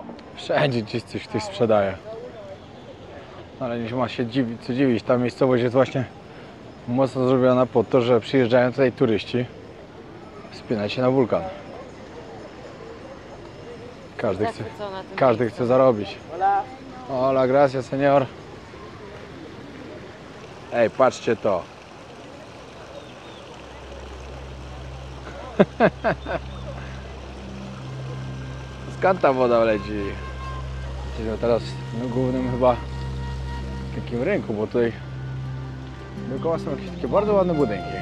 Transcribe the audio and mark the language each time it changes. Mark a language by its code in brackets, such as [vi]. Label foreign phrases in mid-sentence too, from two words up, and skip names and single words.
[pl] Wszędzie gdzieś coś ktoś sprzedaje. Ale nie ma się co dziwić. Ta miejscowość jest właśnie mocno zrobiona po to, że przyjeżdżają tutaj turyści wspinać się na wulkan. Każdy chce zarobić. [es] Hola, gracias, señor. [pl] Ej, patrzcie to. Skąd ta woda leci? Jesteśmy teraz na głównym chyba takim rynku, bo tutaj dookoła są jakieś takie bardzo ładne budynki.